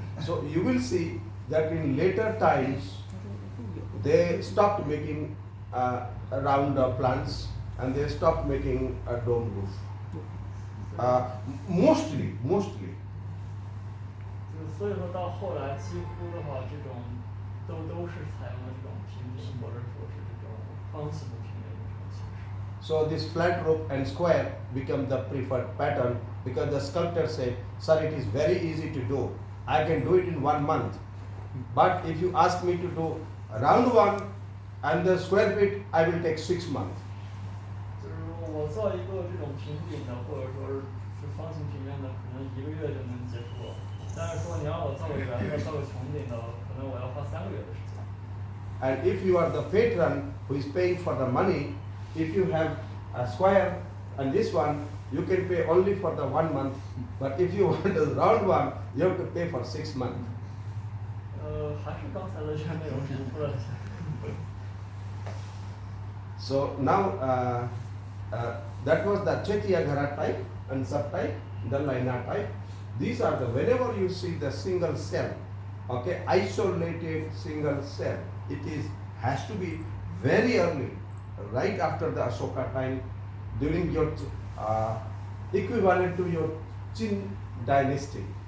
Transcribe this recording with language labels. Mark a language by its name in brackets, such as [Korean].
[English] So you will see that in later times they stopped making round plants and they stopped making a dome roof. Mostly. [Chinese] 就是所以说到后来几乎的话，这种都是采用了这种平顶或者说是这种方形的平面的这种形式。 [English] So this flat roof and square become the preferred pattern because the sculptor said, sir, it is very easy to do. I can do it in 1 month. But if you ask me to do a round one and the square feet, I will take 6 months. [Chinese] 就是我造一个这种平顶的，或者说是方形平面的，可能1个月就能结束了。但是说你让我造个圆的，造个穹顶的，可能我要花3个月的时间。 [English] And if you are the patron who is paying for the money, if you have a square and this one, you can pay only for the 1 month. But if you want a round one, you have to pay for 6 months. [Chinese] 还是刚才的这个内容重复了一下。 [English] So now that was the Chetiyagara type and subtype, the Laina type. These are the, whenever you see the single cell, okay, isolated single cell, it has to be very early, right after the Ashoka time, during your equivalent to your Qin dynasty.